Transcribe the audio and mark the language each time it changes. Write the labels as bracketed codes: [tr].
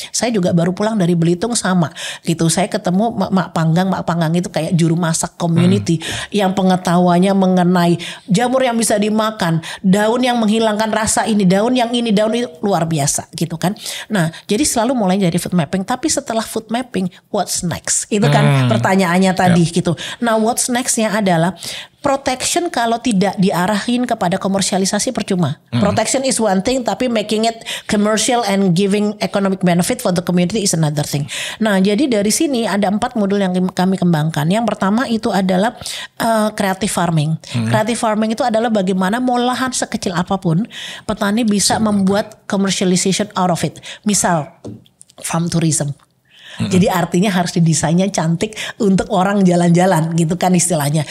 [id] Saya juga baru pulang dari Belitung sama gitu. Saya ketemu Mak Panggang itu kayak juru masak community yang pengetahuannya mengenai jamur yang bisa dimakan, daun yang menghilangkan rasa ini, daun yang ini, daun itu luar biasa gitu kan. Nah, jadi selalu mulai dari food mapping. Tapi setelah food mapping, [en] what's next? [id] Itu kan pertanyaannya tadi gitu. Nah, what's next-nya adalah protection kalau tidak diarahin kepada komersialisasi percuma. [en] Protection is one thing, tapi making it commercial and giving economic benefit for the community is another thing. [id] Nah, jadi dari sini ada 4 modul yang kami kembangkan. Yang pertama itu adalah creative farming. Creative farming itu adalah bagaimana mau lahan sekecil apapun, petani bisa membuat commercialization out of it. Misal farm tourism. Jadi artinya harus didesainnya cantik untuk orang jalan-jalan gitu kan istilahnya.